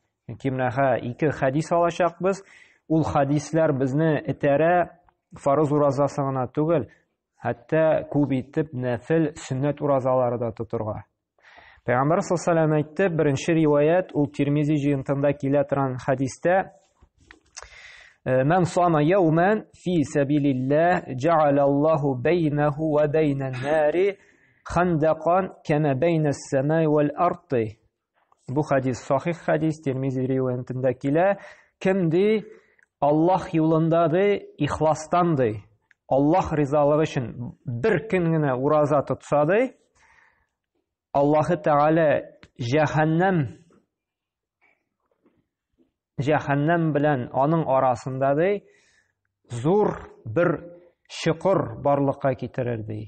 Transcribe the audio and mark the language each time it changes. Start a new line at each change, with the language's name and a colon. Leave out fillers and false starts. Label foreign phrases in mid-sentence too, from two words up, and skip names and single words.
Tatar: Кимнәһә ике хадис алачакбыз. Ул хадислар безне этәрә фарыз уразасы гына түгел, hatta күп итеп нәфил сөннәт уразалары да тотырга. Пәйгамбәр
Arabic: صلى الله عليه وسلم
Tatar: әйтте, беренче риваят, ул Тирмизи җыентында килә торган хадистә:
Arabic: "من صام يوما في سبيل الله جعل الله بينه وبين النار خندقا كما بين السماء والأرض."
Tatar: Бу хадис сахих хадис, Тирмизи риваятында килә. Кем ди Аллаһ юлында ди, ихластан ди, Аллаһ ризалыгы өчен бер көн генә ураза тотса ди, Аллаһ таала җәһәннәм белән аның арасында ди зур бер чокыр барлыкка китерер ди.